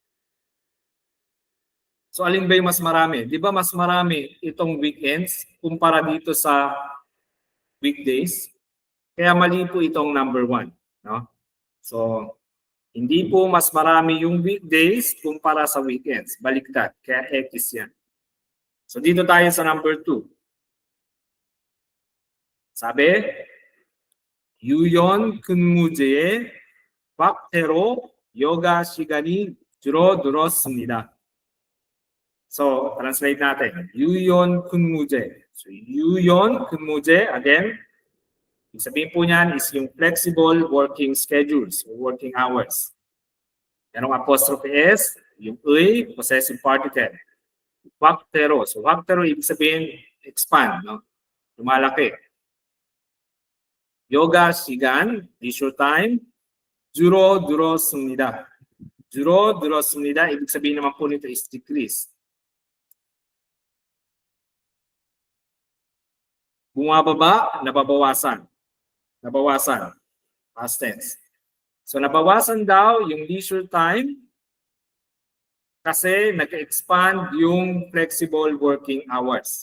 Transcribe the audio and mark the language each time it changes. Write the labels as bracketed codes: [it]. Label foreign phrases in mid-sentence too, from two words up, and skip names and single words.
[tl] So alin ba yung mas marami? Di ba mas marami itong weekends kumpara dito sa weekdays? Kaya mali po itong number 1. No? So hindi po mas marami yung weekdays kumpara sa weekends. Baliktad. Kaya X yan. So dito tayo sa number 2. Sabi, [ko] 유연 근무제의 박태로 요가 시간이 줄어들었습니다. [tl] So, translate natin. [ko] 유연 근무제. So, 유연 근무제, [tl] again, ibig sabihin po niyan is yung [en] flexible working schedules or working hours. [tl] Yan ang [en] apostrophe S, [tl] yung 의, [en] possessive particle. [ko] 박태로. So, 박태로, [tl] ibig sabihin, expand, no? Lumalaki. [ko] Yoga 시간, [en] leisure time, [ko] 줄어들었습니다. 줄어들었습니다. [tl] Ibig sabihin naman po nito is decrease. Bumababa, nababawasan. Nabawasan. Past tense. So nabawasan daw yung [en] leisure time [tl] kasi nag-expand yung [en] flexible working hours.